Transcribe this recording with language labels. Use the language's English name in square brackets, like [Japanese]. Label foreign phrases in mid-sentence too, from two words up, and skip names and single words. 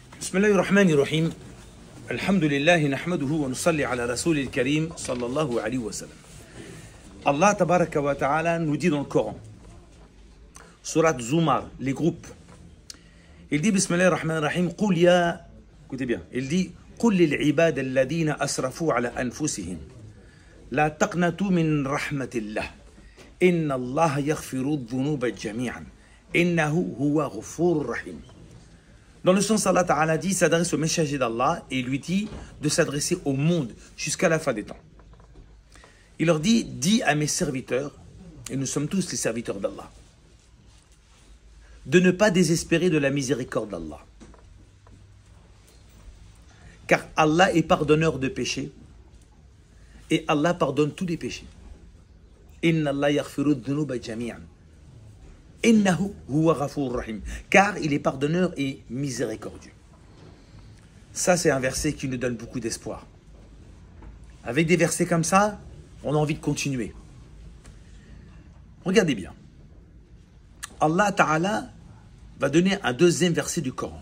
[Arabic] بسم الله الرحمن الرحيم الحمد لله نحمده ونصلي على رسول الكريم صلى الله عليه وسلم. الله تبارك وتعالى [French] nous dit dans le Coran, Surat Zumar, les groupes, il dit [Arabic] بسم الله الرحمن الرحيم قل يا, [French] écoutez bien, il dit [Arabic] قل للعباد الذين أسرفوا على أنفسهم لا تقنطوا من رحمة الله إن الله يغفر الذنوب جميعا إنه هو الغفور الرحيم. [French] Dans le sens, [Arabic] الله تعالى [French] dit, s'adresse au messager d'Allah et lui dit de s'adresser au monde jusqu'à la fin des temps. Il leur dit, dis à mes serviteurs, et nous sommes tous les serviteurs d'Allah, de ne pas désespérer de la miséricorde d'Allah. Car Allah est pardonneur de péchés et Allah pardonne tous les péchés. [Arabic] إن الله يغفر الذنوب جميعا. إنه هو الغفور الرحيم. [French] Car il est pardonneur et miséricordieux. Ça, c'est un verset qui nous donne beaucoup d'espoir. Avec des versets comme ça, on a envie de continuer. Regardez bien. [Arabic] الله تعالى [French] va donner un deuxième verset du Coran.